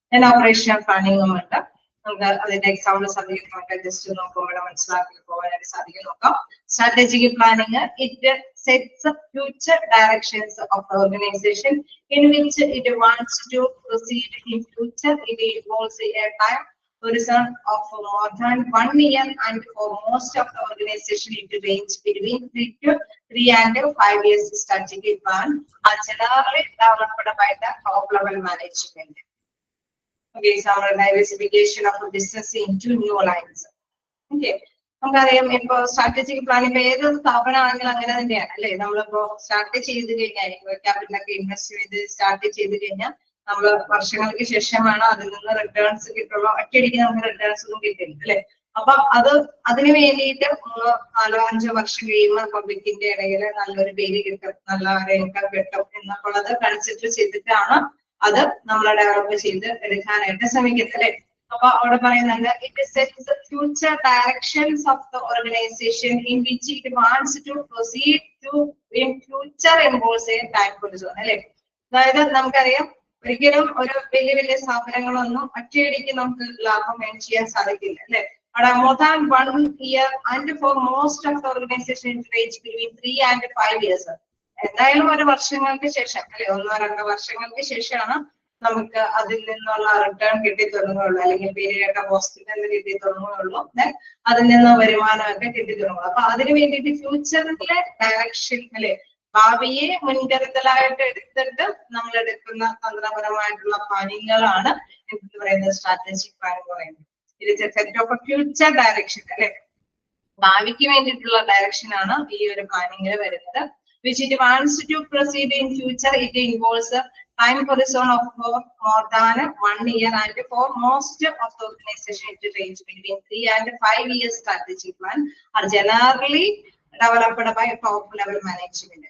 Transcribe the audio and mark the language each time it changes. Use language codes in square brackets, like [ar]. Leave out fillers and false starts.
[ml] Operational പ്ലാനിങ്ങും ഉണ്ട്. നമുക്ക് അതിന്റെ എക്സാമ്പിൾ സബ്ജക്ട് നമുക്ക് ജസ്റ്റ് നോക്കുമ്പോൾ മനസ്സിലാക്കി പോകാനായിട്ട് സാധിക്കും. നോക്കാം. [en] Strategic planning it sets future directions of the organization in which it wants to proceed in future. It involves a time horizon of more than 1 year, and for most of the organization it ranges between 3 and 5 years. Strategic plan are generally developed by the top level management. Okay, some diversification of the business into new lines. [ml] Okay, നമുക്കറിയാം ഇപ്പൊ strategic planning ഏത് സ്ഥാപനമാണെങ്കിലും അങ്ങനെ തന്നെയാണ് അല്ലെ. നമ്മളിപ്പോ start ചെയ്ത് കഴിഞ്ഞാൽ ക്യാപിറ്റലൊക്കെ invest ചെയ്ത് സ്റ്റാർട്ട് ചെയ്ത് കഴിഞ്ഞാൽ നമ്മൾ വർഷങ്ങൾക്ക് ശേഷമാണ് അതിൽ നിന്ന് റിട്ടേൺസ് കിട്ടുള്ളൂ. ഒറ്റയടിക്ക് നമുക്ക് റിട്ടേൺസ് ഒന്നും കിട്ടില്ല അല്ലെ. അപ്പൊ അതിന് വേണ്ടിയിട്ട് 4-5 വർഷം കഴിയുമ്പോൾ പബ്ലിക്കിന്റെ ഇടയിൽ നല്ലൊരു പേര് കിട്ടും, നല്ല ഇൻകം കിട്ടും എന്നുള്ളത് കൺസിഡർ ചെയ്തിട്ടാണ് അത് നമ്മൾ ഡെവലപ്പ് ചെയ്ത് എടുക്കാനായിട്ട് ശ്രമിക്കുന്നത് അല്ലെ. അപ്പൊ അവിടെ പറയുന്നുണ്ട് [en] It sets future directions of the organization in which it wants to proceed to in future involves a time horizon അല്ലെ. [ml] അതായത് നമുക്കറിയാം ഒരിക്കലും ഒരു വലിയ വലിയ സ്ഥാപനങ്ങളൊന്നും ഒറ്റയടിക്ക് നമുക്ക് ലാഭം ഏൺ ചെയ്യാൻ സാധിക്കില്ല അല്ലെ. [en] അവിടെ more than 1 year and for most of the organization it range between 3 and 5 years. [ml] എന്തായാലും ഒരു വർഷങ്ങൾക്ക് ശേഷം അല്ലെ 1-2 വർഷങ്ങൾക്ക് ശേഷമാണ് നമുക്ക് അതിൽ നിന്നുള്ള റിട്ടേൺ കിട്ടി തുടങ്ങുകയുള്ളൂ, അല്ലെങ്കിൽ പീരിയഡ് ഹോസ്പിറ്റലിൽ കിട്ടി തുടങ്ങുകയുള്ളൂ, അതിൽ നിന്ന് വരുമാനമൊക്കെ കിട്ടി തുടങ്ങുള്ളൂ. അപ്പൊ അതിന് വേണ്ടിയിട്ട് ഫ്യൂച്ചറിലെ ഡയറക്ഷൻ അല്ലെ, ഭാവിയെ മുൻകരുതലായിട്ട് എടുത്തിട്ട് നമ്മൾ എടുക്കുന്ന തന്ത്രപരമായിട്ടുള്ള പ്ലാനിങ്ങുകളാണ് എന്ന് പറയുന്നത് സ്ട്രാറ്റജിക് പ്ലാൻ എന്ന് പറയുന്നത്. ഇത് സെറ്റ് ഓഫ് ഫ്യൂച്ചർ ഡയറക്ഷൻ അല്ലെ, ഭാവിക്ക് വേണ്ടിയിട്ടുള്ള ഡയറക്ഷൻ ആണ് ഈ ഒരു പ്ലാനിങ്ങിൽ വരുന്നത്. [en] which it wants to proceed in future, it involves a time horizon of more than 1 year, and for most of the organization it range between 3 and 5 years. Strategic plan are generally developed by top level management.